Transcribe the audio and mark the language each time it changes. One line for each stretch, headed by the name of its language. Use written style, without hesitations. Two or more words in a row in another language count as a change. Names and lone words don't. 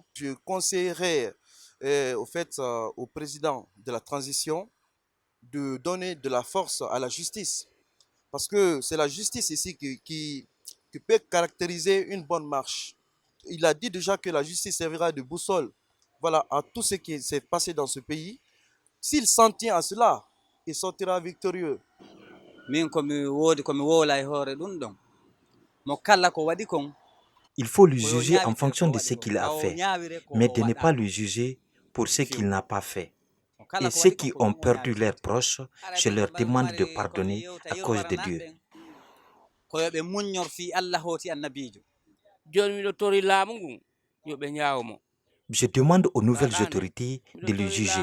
French: Je conseillerais au président de la transition de donner de la force à la justice. Parce que c'est la justice ici qui peut caractériser une bonne marche. Il a dit déjà que la justice servira de boussole, voilà, à tout ce qui s'est passé dans ce pays. S'il s'en tient à cela, il sortira victorieux.
Fula: Min komi woodi komi woolay hoore ɗum ɗon mo kala ko waɗi kon
French: Il faut le juger en fonction de ce qu'il a fait, mais de ne pas le juger pour ce qu'il n'a pas fait. Et ceux qui ont perdu leurs proches, je leur demande de pardonner à cause de Dieu. Je demande aux nouvelles autorités de le juger.